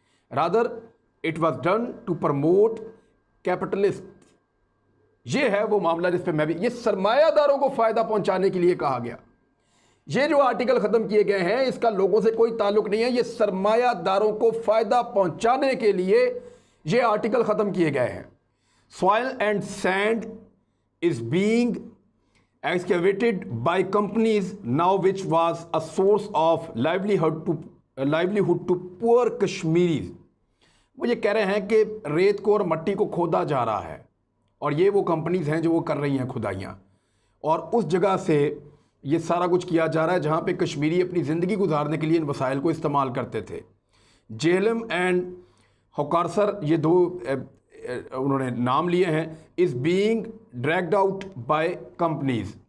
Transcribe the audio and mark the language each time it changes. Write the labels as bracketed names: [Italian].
[English] Rather it was done to promote capitalist. [Hindi] ये है वो मामला जिस पे मैं भी, ये सरमायादारों को फ़ायदा पहुंचाने के लिए कहा गया। ये जो आर्टिकल ख़त्म किए गए हैं इसका लोगों से कोई ताल्लुक नहीं है, ये सरमायादारों को फ़ायदा पहुंचाने के लिए ये आर्टिकल ख़त्म किए गए हैं। [English] Soil and sand is being excavated by companies now, which was a source of livelihood to poor Kashmiris. [Hindi] वो ये कह रहे हैं कि रेत को और मट्टी को खोदा जा रहा है, और ये वो कंपनीज हैं जो वो कर रही हैं खुदाइयाँ, और उस जगह से ये सारा कुछ किया जा रहा है जहाँ पे कश्मीरी अपनी ज़िंदगी गुजारने के लिए इन वसाइल को इस्तेमाल करते थे। [English] Jhelum and Hokersar, [Hindi] ये 2 उन्होंने नाम लिए हैं, [English] Is being dragged out by companies.